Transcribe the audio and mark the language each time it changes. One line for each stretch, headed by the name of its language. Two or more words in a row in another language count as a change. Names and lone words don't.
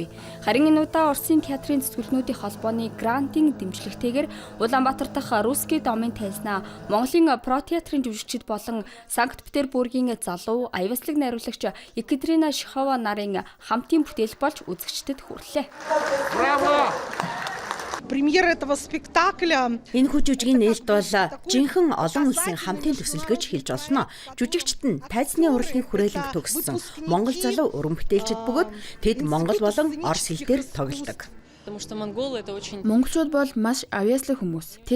Mongolian: Харин энэ удаа Оросын театрын зүтгэлнүүдийн холбооны грантын дэмжлэгтэйгээр Улаанбаатар дахь Русский домын тайзнаа Монголын Протеатрын жүжигчид болон Санкт-Петербургийн залуу аяслаг найруулагч Екатерина Шихова нарын хамтын бүтээл болж үзэгчдэд хүрлээ.
Russian: Браво! Премьер этого спектакля.
Mongolian: Энэ жүжигийн нээлт бол жинхэнэ олон улсын хамтын төсөл гэж хэлж болно. Жүжигчид нь тайзны урлагийн хүрээлэнг төгссөн Монгол залуу уран бүтээлчид бөгөөд тэд Монгол болон Орос хэлээр тоглодог. Монголчууд бол маш авьяаслаг хүмүүс.